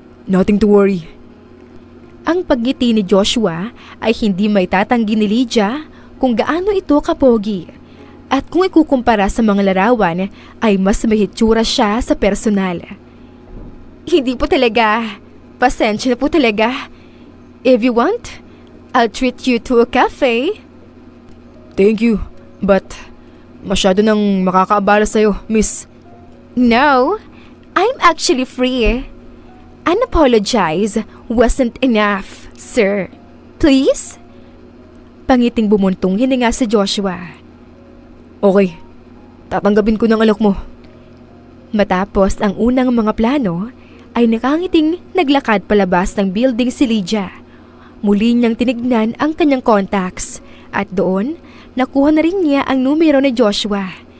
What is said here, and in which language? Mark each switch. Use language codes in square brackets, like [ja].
[en] Nothing to worry. [tl] Ang pagngiti ni Joshua ay hindi may tatanggi ni Lydia kung gaano ito kapogi. At kung ikukumpara sa mga larawan ay mas may hitsura siya sa personal. Hindi po talaga. Pasensya na po talaga. [en] If you want, I'll treat you to a cafe. Thank you. [tl] But masyado nang makakaabala sa'yo, miss. [en] No, I'm actually free. An apologize wasn't enough, sir. Please? [tl] Pangiting bumuntong hininga si Joshua. Okay, tatanggapin ko ng alok mo. Matapos ang unang mga plano, ay nakangiting naglakad palabas ng building si Lydia. Muli niyang tinignan ang kanyang contacts at doon, nakuha na rin niya ang numero ni Joshua.